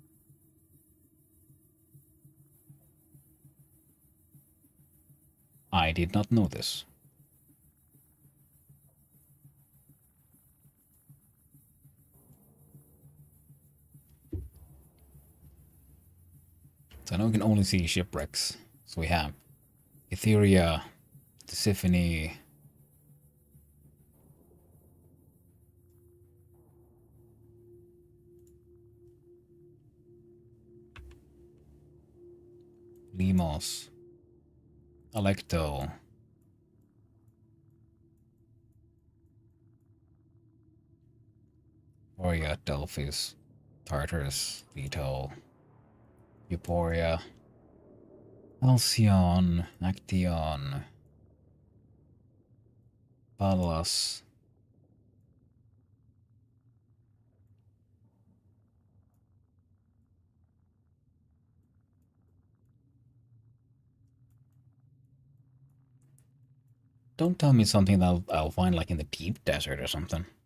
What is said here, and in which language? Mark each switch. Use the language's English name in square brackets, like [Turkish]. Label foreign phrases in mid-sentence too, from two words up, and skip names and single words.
[English] I did not know this. So now we can only see shipwrecks. So we have Etheria, Tisiphone, Limos, Alecto, Oria, Delphis, Tartarus, Leto, Euphoria, Alcyon, Action, Pallas, don't tell me something that I'll find like in the deep desert or something.